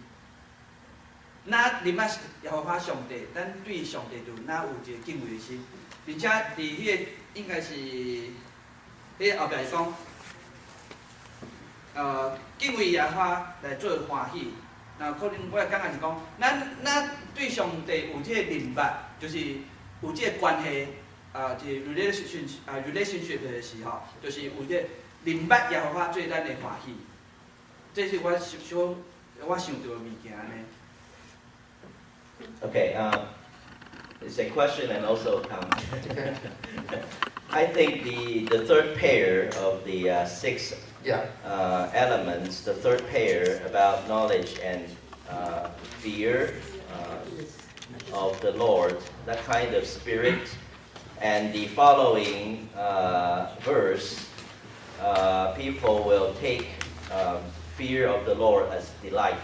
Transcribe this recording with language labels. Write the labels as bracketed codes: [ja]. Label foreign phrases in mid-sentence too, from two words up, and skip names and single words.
[nan] 咱明白耶和华上帝，咱对上帝就咱有一个敬畏的心，并且伫迄个应该是迄个后壁是讲，敬畏耶和华来做欢喜。那可能我感觉是讲，咱对上帝有这个明白，就是有这个关系，一个 relationship 的时候，就是有这个明白耶和华做咱的欢喜。这是我想到的物件呢。 [en] Okay, it's a question and also a comment. I think the third pair of the six elements, the third pair about knowledge and fear of the Lord, that kind of spirit, and the following verse, people will take fear of the Lord as delight.